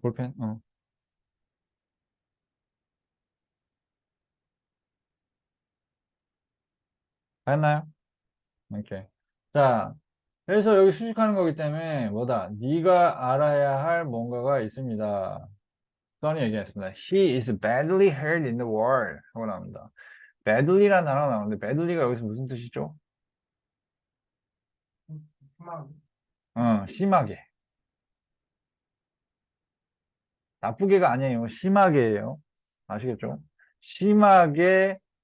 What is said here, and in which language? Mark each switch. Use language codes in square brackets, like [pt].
[ko] 볼펜, 알았나요? 이렇게. 자, 그래서 여기 수식하는 거기 때문에 뭐다? 네가 알아야 할 뭔가가 있습니다. 써니 얘기했습니다. [en] He is badly hurt in the war. [ko] 하고 나옵니다. badly라는 단어가 나오는데 badly가 여기서 무슨 뜻이죠? 희망, 심하게. 나쁘게가 아니에요. 심하게예요. 아시겠죠? 심하게.